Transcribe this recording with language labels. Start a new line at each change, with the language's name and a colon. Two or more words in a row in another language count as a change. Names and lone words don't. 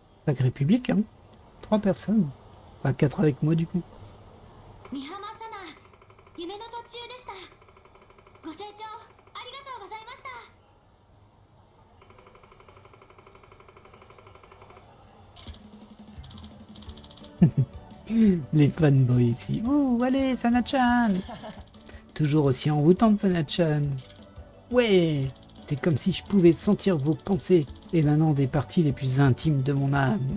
French: Sacré public, hein. 3 personnes. Enfin, 4 avec moi, du coup.
Japanese: 美浜さな、夢の途中でした。ご清聴ありがとうございました。
French: Les fanboys ici. Oh, allez, Sana-chan. Toujours aussi envoûtante, Sana-chan. Ouais, c'est comme si je pouvais sentir vos pensées émanant des parties les plus intimes de mon âme.